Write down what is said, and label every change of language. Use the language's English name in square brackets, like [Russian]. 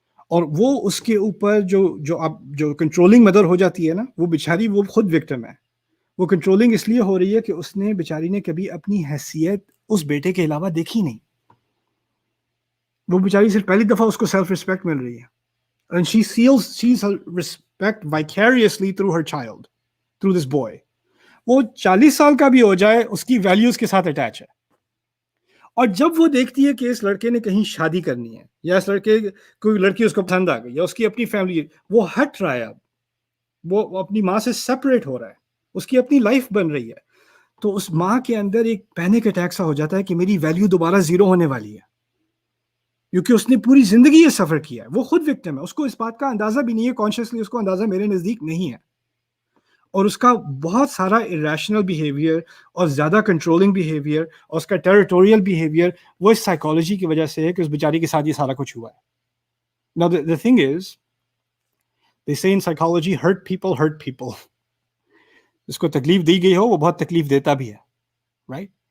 [Urdu] اور وہ اس کے اوپر جو کنٹرولنگ مدر ہو جاتی ہے نا, وہ بیچاری وہ خود وکٹم ہے. وہ کنٹرولنگ اس لیے ہو رہی ہے کہ اس نے بیچاری نے کبھی اپنی حیثیت اس بیٹے کے علاوہ دیکھی نہیں. وہ بیچاری صرف پہلی دفعہ اس کو سیلف رسپیکٹ مل رہی ہے. [English] And she sees her respect vicariously through her child, through this boy. [Urdu] وہ 40 سال کا بھی ہو جائے اس کی ویلیوز کے ساتھ اٹیچ ہے. اور جب وہ دیکھتی ہے کہ اس لڑکے نے کہیں شادی کرنی ہے, یا اس لڑکے کوئی لڑکی اس کو پسند آ گئی, یا اس کی اپنی فیملی, وہ ہٹ رہا ہے, اب وہ اپنی ماں سے سپریٹ ہو رہا ہے, اس کی اپنی لائف بن رہی ہے, تو اس ماں کے اندر ایک پینک اٹیک سا ہو جاتا ہے کہ میری ویلیو دوبارہ زیرو ہونے والی ہے, کیونکہ اس نے پوری زندگی یہ سفر کیا ہے. وہ خود وکٹم ہے, اس کو اس بات کا اندازہ بھی نہیں ہے, کانشیسلی اس کو اندازہ میرے نزدیک نہیں ہے. اور اس کا بہت سارا irrational behavior اور زیادہ کنٹرولنگ behavior اور اس کا ٹیریٹوریل behavior وہ اس سائیکالوجی کی وجہ سے ہے کہ اس بیچاری کے ساتھ یہ سارا کچھ ہوا ہے. [English] Now the thing is, they say in psychology, hurt people. [Urdu] جس کو تکلیف دی گئی ہو وہ بہت تکلیف دیتا بھی ہے, right?